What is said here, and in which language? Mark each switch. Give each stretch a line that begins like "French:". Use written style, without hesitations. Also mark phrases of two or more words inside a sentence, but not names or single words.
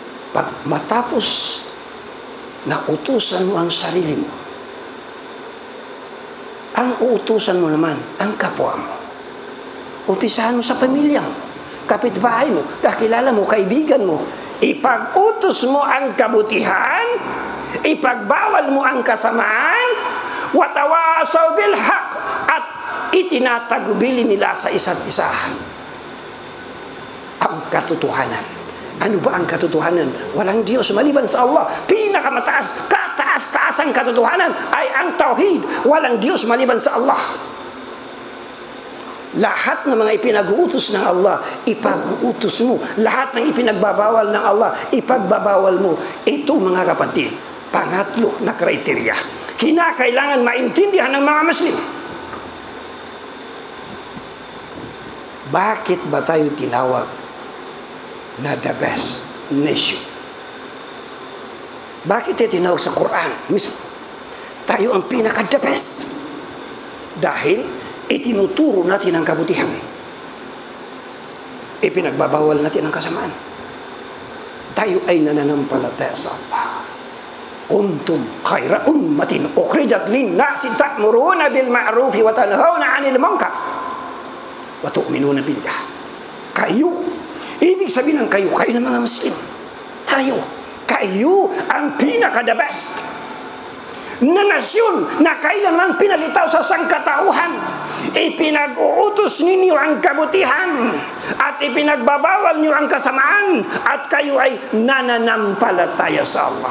Filipino: Pag matapos na utusan mo ang sarili mo, ang uutusan mo naman ang kapwa mo. Umpisahan mo sa pamilya mo, kapitbahay mo, kakilala mo, kaibigan mo. Ipag-utos mo ang kabutihan, ipagbawal mo ang kasamaan,
Arabic: وتواصوا بالحق,
Filipino: at itinatagubili nila sa isa't isa ang katotohanan. Ano ba ang katotohanan? Walang Diyos maliban sa Allah. Pinakamataas, kataas-taas ang katotohanan ay ang tauhid. Walang Diyos maliban sa Allah. Lahat ng mga ipinag-uutos ng Allah, ipag-uutos mo. Lahat ng ipinagbabawal ng Allah, ipagbabawal mo. Ito, mga kapatid, pangatlo na kriteria. Kinakailangan maintindihan ng mga Muslim. Bakit ba tayo tinawag na
English: the best nation?
Filipino: Bakit tayo tinawag sa Quran mismo? Tayo ang pinaka-
English: the best.
Filipino: Dahil itinuturo natin ang kabutihan. Ipinagbabawal natin ang kasamaan. Tayo ay nananampalataya sa Allah.
Arabic: كنتم خير أمة أخرجت للناس تأمرون بالمعروف وتنهون عن المنكر وتؤمنون بالله.
Filipino: Kayo, ibig sabihin ng kayo ng mga Muslim. Kayo ang pinaka-
English: the best
Filipino: na nasyon na kailanman pinalitaw sa sangkatauhan. Ipinag-uutos ninyo ang kabutihan at ipinagbabawal niyo ang kasamaan, at kayo ay nananampalataya sa Allah.